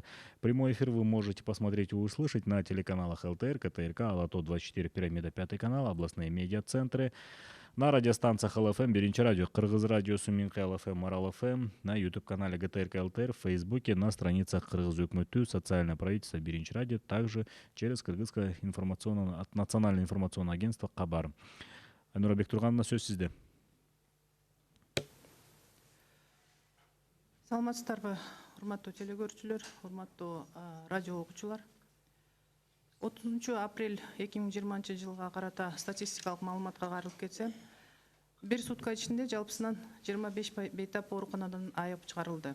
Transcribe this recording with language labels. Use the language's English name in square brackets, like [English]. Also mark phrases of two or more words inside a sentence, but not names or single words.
[Russian] Прямой эфир вы можете посмотреть и услышать на телеканалах ЛТР, КТРК, Алато 24, Пирамида 5 канал, областные медиацентры, на радиостанциях ЛФМ, 1 радио, Кыргыз радиосу, Минкы ЛФМ, Марал ФМ, на YouTube-канале ГТРК ЛТР, в Фейсбуке, на страницах Кыргыз өкмөтү, Социальное правительство, 1 радио, также через Кыргызское национальное информационное агентство Кабар. [Kyrgyz] Айнура Бектургановна, сөз сизде. Саламатсыздарбы, урматтуу телегөрүүчүлөр, урматтуу радио окуучулар. 30 апрель 2020 жылга карата статистикалык маалыматка каралып кетсе, бир сутка ичинде жалпысынан 25 бейтап ооруканадан айыгып чыгарылды.